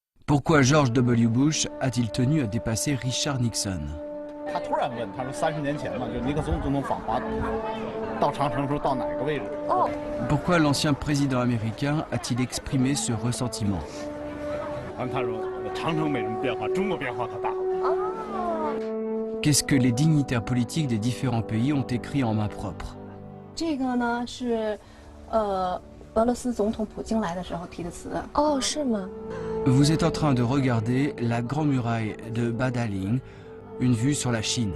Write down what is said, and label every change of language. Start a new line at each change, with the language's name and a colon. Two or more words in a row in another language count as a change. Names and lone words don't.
French: Pourquoi George W. Bush a-t-il tenu à dépasser Richard Nixon?
Chinese: 他突然问，他说30年前嘛，就尼克松总统访华到长城时候到哪个位置？
French: Pourquoi l'ancien président américain a-t-il exprimé ce ressentiment?
Chinese: 他说长城没什么变化，中国变化可大。
French: Qu'est-ce que les dignitaires politiques des différents pays ont écrit en main propre?
Chinese: 这个呢是，俄罗斯总统普京来的时候提的词。哦，是吗？
French: Vous êtes en train de regarder la Grande Muraille de Badaling, une vue sur la Chine.